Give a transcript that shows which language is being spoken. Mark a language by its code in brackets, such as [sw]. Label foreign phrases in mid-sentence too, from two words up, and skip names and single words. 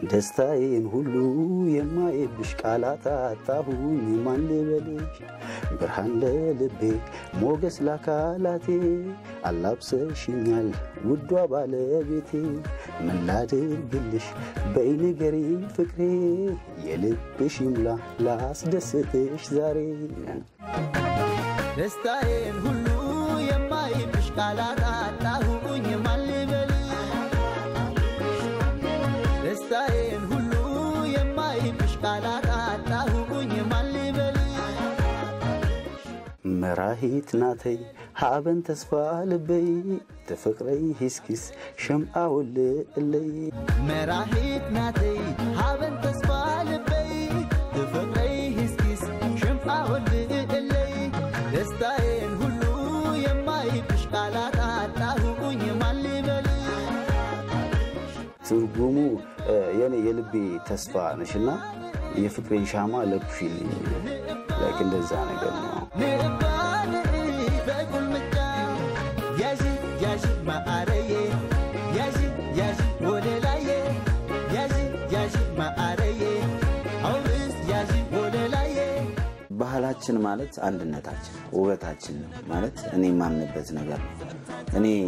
[am] ደስታዬን ሁሉ የማይብሽ ቃላት አጣሁኝ ማን ልበልሽ ብርሃን ለልቤ ሞገስ ለአካላቴ አላብሰሽኛል ውዷ ባለቤቴ ምን ላድርግልሽ በይ ንገሪኝ ፍቅሬ የልብሽ ይሙላ ላስደስትሽ ዛሬ ደስታዬን ሁሉ የማይብሽ ቃላት አጣሁኝ ማን ልበልሽ ደስታዬን ሁሉ የማይብሽ ቃላት አጣሁኝ ማን ልበልሽ [har] መራሂት ናተይ ሃበን ተስፋ ልበይ ተፈቅረይ ሂስኪስ ሸምአውል እለይ መራሂት ናተይ ሃበን ተስፋ ልበይ ተፈቅረይ ሂስኪስ ሸምአውል እለይ [am] ደስታዬን ሁሉ የማይብሽ ቃላት አጣሁኝ ማን ልበልሽ ትርጉሙ የኔ የልቤ ተስፋ ነሽና የፍቅሬን ሻማ ለኩሽልኝ ላይክ እንደዛ ነገር ነው ባህላችን ማለት አንድነታችን ውበታችን ማለት እኔ ማምንበት ነገር ነው እኔ